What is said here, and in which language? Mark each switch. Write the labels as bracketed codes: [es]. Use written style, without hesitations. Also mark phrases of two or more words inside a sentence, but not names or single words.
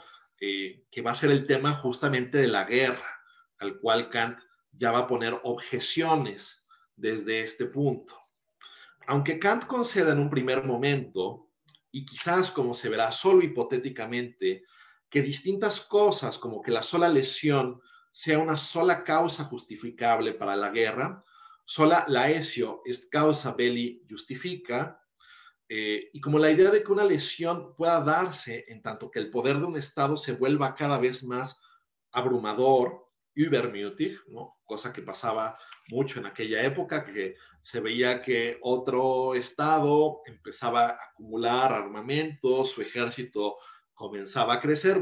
[es] Que va a ser el tema justamente de la guerra, al cual Kant ya va a poner objeciones desde este punto. Aunque Kant conceda en un primer momento, y quizás como se verá solo hipotéticamente, que distintas cosas como que la sola lesión sea una sola causa justificable para la guerra, [la] sola laesio est causa belli justifica, [es] y como la idea de que una lesión pueda darse en tanto que el poder de un Estado se vuelva cada vez más abrumador, übermütig, ¿no? Cosa que pasaba mucho en aquella época, que se veía que otro Estado empezaba a acumular armamento, su ejército comenzaba a crecer.